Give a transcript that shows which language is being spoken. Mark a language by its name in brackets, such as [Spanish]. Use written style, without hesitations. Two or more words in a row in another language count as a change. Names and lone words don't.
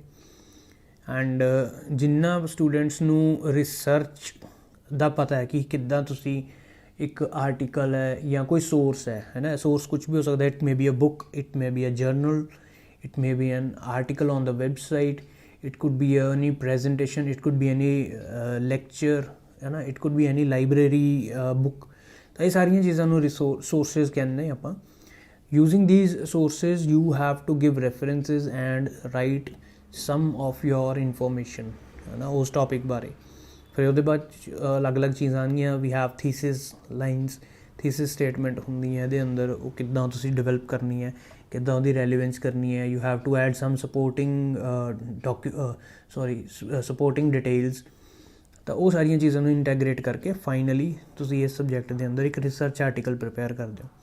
[Punjabi] ਐਂਡ ਜਿੰਨਾ ਸਟੂਡੈਂਟਸ ਨੂੰ ਰਿਸਰਚ ਦਾ ਪਤਾ ਹੈ ਕਿ ਕਿੱਦਾਂ ਤੁਸੀਂ ਇੱਕ ਆਰਟੀਕਲ ਹੈ ਜਾਂ ਕੋਈ ਸੋਰਸ ਹੈ ਨਾ, ਸੋਰਸ ਕੁਛ ਵੀ ਹੋ ਸਕਦਾ, [English] it may be a book, it may be a journal, it may be an article on the website, it could be any presentation, it could be any lecture, [Punjabi] ਹੈ ਨਾ, [English] it could be any library book। [Punjabi] ਤਾਂ ਇਹ ਸਾਰੀਆਂ ਚੀਜ਼ਾਂ ਨੂੰ sources ਕਹਿੰਦੇ ਆਪਾਂ। [English] using these sources you have to give references and write some of your information, [Punjabi] ਹੈ ਨਾ, ਉਸ ਟੌਪਿਕ ਬਾਰੇ। ਫਿਰ ਉਹਦੇ ਬਾਅਦ ਅਲੱਗ-ਅਲੱਗ ਚੀਜ਼ਾਂ ਆਉਣਗੀਆਂ। [English] we have thesis lines, thesis statement [Punjabi] ਹੁੰਦੀ ਹੈ ਇਹਦੇ ਅੰਦਰ, ਉਹ ਕਿੱਦਾਂ ਤੁਸੀਂ ਡਿਵੈਲਪ ਕਰਨੀ ਹੈ, ਕਿੱਦਾਂ ਉਹਦੀ ਰੈਲੀਵੈਂਸ ਕਰਨੀ ਹੈ। [English] you have to add some supporting details. [Punjabi] ਤਾਂ ਉਹ ਸਾਰੀਆਂ ਚੀਜ਼ਾਂ ਨੂੰ ਇੰਟੈਗਰੇਟ ਕਰਕੇ ਫਾਈਨਲੀ ਤੁਸੀਂ ਇਸ ਸਬਜੈਕਟ ਦੇ ਅੰਦਰ ਇੱਕ [English] research article [Punjabi] ਪ੍ਰਿਪੇਅਰ ਕਰਦੇ ਹੋ।